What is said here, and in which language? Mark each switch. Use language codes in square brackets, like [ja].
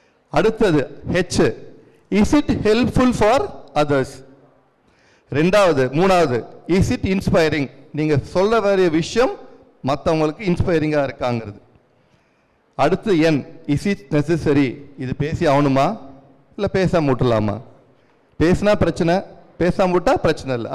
[ta] அடுத்தது [en] H, is it helpful for others? [ta] மூணாவது [en] is it inspiring? [ta] நீங்க சொல்ல வேண்டிய விஷயம் மற்றவங்களுக்கு இன்ஸ்பைரிங்கா இருக்காங்கிறது. அடுத்து [en] N, is it necessary? [ta] இது பேசி ஆகணுமா இல்லை பேசாம விட்டுலாமா? பேசினா பிரச்சனை, பேசாம விட்டா பிரச்சனை இல்லை.